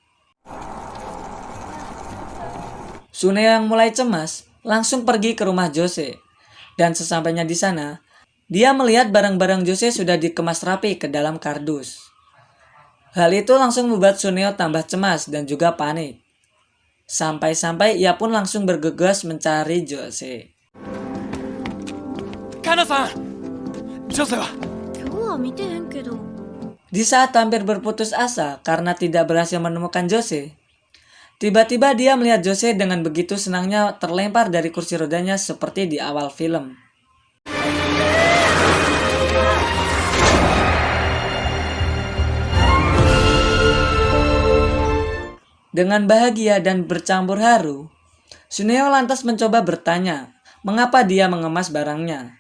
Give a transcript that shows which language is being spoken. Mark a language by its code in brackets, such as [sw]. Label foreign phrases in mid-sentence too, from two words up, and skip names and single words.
[id] Suneo yang mulai cemas langsung pergi ke rumah Jose. Dan sesampainya di sana, dia melihat barang-barang Jose sudah dikemas rapi ke dalam kardus. Hal itu langsung membuat Suneo tambah cemas dan juga panik. Sampai-sampai ia pun langsung bergegas mencari Jose. [ja] かなさん！ホセは? 今日は見てへんけど。 [id] Di saat hampir berputus asa karena tidak berhasil menemukan Jose, tiba-tiba dia melihat Jose dengan begitu senangnya terlempar dari kursi rodanya seperti di awal film. Dengan bahagia dan bercampur haru, Suneo lantas mencoba bertanya mengapa dia mengemas barangnya.